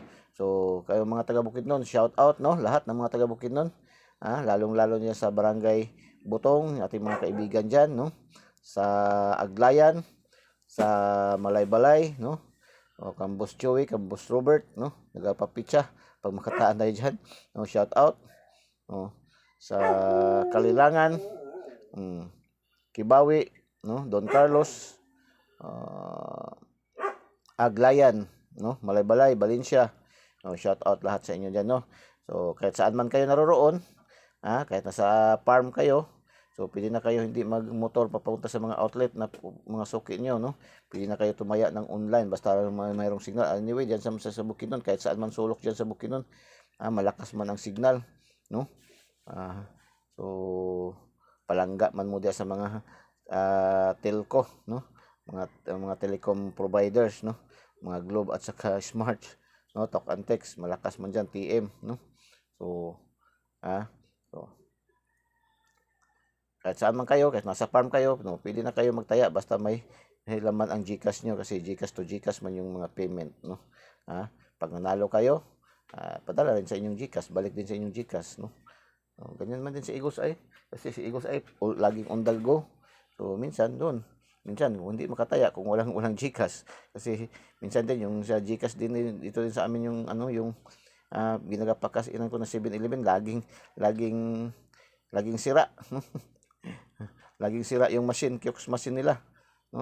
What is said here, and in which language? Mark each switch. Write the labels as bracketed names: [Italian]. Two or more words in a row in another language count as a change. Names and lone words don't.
[Filipino] So, kayo mga taga Bukidnon, [English] shout out, [Filipino] no? Lahat ng mga taga Bukidnon, lalong-lalo niya sa Barangay Butong, ating mga kaibigan diyan, no? Sa Aglayan, sa Malaybalay, no? Kambos Joey, Kambos Robert, no? Nagapapitsa pag makataan tayo diyan, no? [English] Shout out, [Filipino] no? Sa Kalilangan, Kibawi, no? Don Carlos, Aglayan, no? Malaybalay, Valencia, no? [English] Shout out [Filipino] lahat sa inyo diyan, no? So kahit saan man kayo naroroon, kahit nasa farm kayo, so pwede na kayo hindi magmotor papunta sa mga outlet na mga suki nyo, no? Pwede na kayo tumaya ng online basta mayroong signal. Anyway, diyan sa Bukidnon, kahit saan man sulok diyan sa Bukidnon, malakas man ang signal, no? So palangga man mo diyan sa mga telco, no? [English] Mga telecom providers, no? [Filipino] Mga Globe at saka Smart, no? Talk and text, malakas man diyan TM, no? So kahit saan man kayo, kahit nasa farm kayo, no, pwede na kayo magtaya basta may laman ang GCash nyo kasi GCash to GCash man yung mga payment, no? Pag nanalo kayo, padala rin sa inyong GCash, balik din sa inyong GCash, no? Ganyan man din si Igos ay, kasi si Igos ay laging [English] on the go. [Filipino] So minsan hindi makataya kung walang GCash kasi minsan din yung sa GCash din dito din sa amin yung yung ginagapakas inan ko na 7-Eleven laging sira. Laging sira yung [English] kiosk machine [Filipino] nila, no?